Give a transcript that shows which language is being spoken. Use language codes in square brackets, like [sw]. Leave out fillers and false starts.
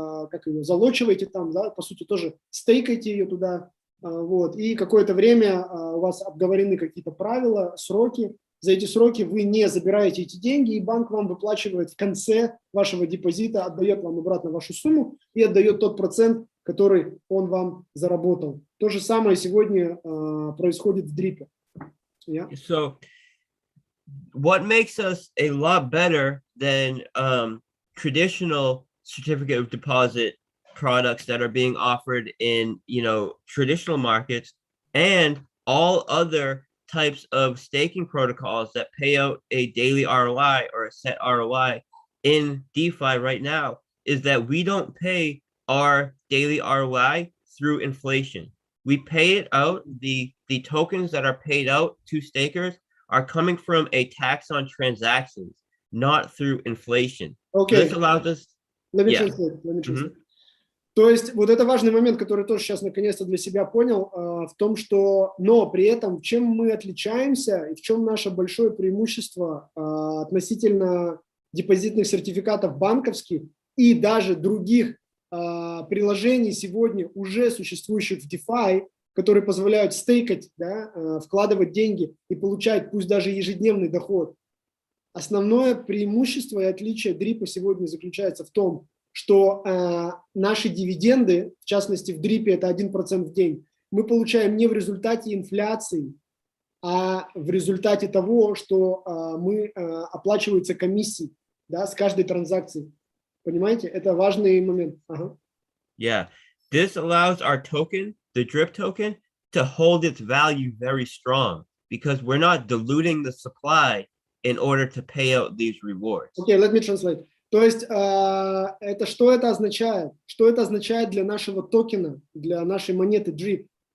[ru] как ее залочиваете там, да, по сути тоже стейкаете ее туда, вот, и какое-то время у вас обговорены какие-то правила, сроки, за эти сроки вы не забираете эти деньги, и банк вам выплачивает в конце вашего депозита, отдает вам обратно вашу сумму и отдает тот процент, который он вам заработал. То же самое сегодня происходит в дрипе. [en] Yeah. So what makes us a lot better than traditional certificate of deposit products that are being offered in, you know, traditional markets and all other types of staking protocols that pay out a daily ROI or a set ROI in DeFi right now is that we don't pay our daily ROI through inflation. We pay it out, the tokens that are paid out to stakers are coming from a tax on transactions, not through inflation. Okay. This allows us... Let me translate. Mm-hmm. [ru] То есть вот это важный момент, который тоже сейчас наконец-то для себя понял, в том, что, но при этом, чем мы отличаемся и в чем наше большое преимущество относительно депозитных сертификатов банковских и даже других приложений сегодня уже существующих в DeFi, которые позволяют стейкать, да, вкладывать деньги и получать пусть даже ежедневный доход. Основное преимущество и отличие дрипа сегодня заключается в том, что наши дивиденды, в частности в дрипе это 1% в день, мы получаем не в результате инфляции, а в результате того, что мы оплачиваются комиссии, да, с каждой транзакции. Понимаете? Это важный момент. Ага. [en] Yeah, this allows our token, the drip token, to hold its value very strong because we're not diluting the supply in order to pay out these rewards. Okay, let me translate. [ru] То есть это что это означает? Что это означает для нашего токена, для нашей монеты DRIP?